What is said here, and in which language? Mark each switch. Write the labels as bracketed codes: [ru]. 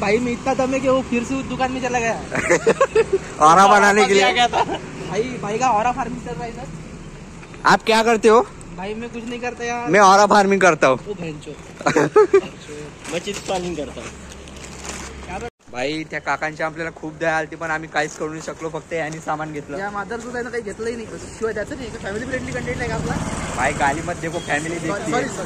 [hi] भाई मैं इतना दम है कि वो फिर से उस दुकान में चला गया. ऑरा बनाने के लिए. भाई का ऑरा फार्मिंग चल रहा है सर. आप क्या करते हो. भाई मैं कुछ नहीं करता यार. मैं ऑरा फार्मिंग करता हूँ. मैं चिप्स फार्मिंग करता हूँ. [mr] भाई त्या काकांची आपल्याला खूप दया आलती पण आम्ही काहीच करू नाही शकलो. फक्त यांनी सामान घेतलं. या मादर सुद्धा काही घेतलंही नाही. शिवाय त्याचं नाही फॅमिली फ्रेंडली कंटेंट आहे का आपला. [hi] भाई गाली मत देखो फॅमिली देखती है.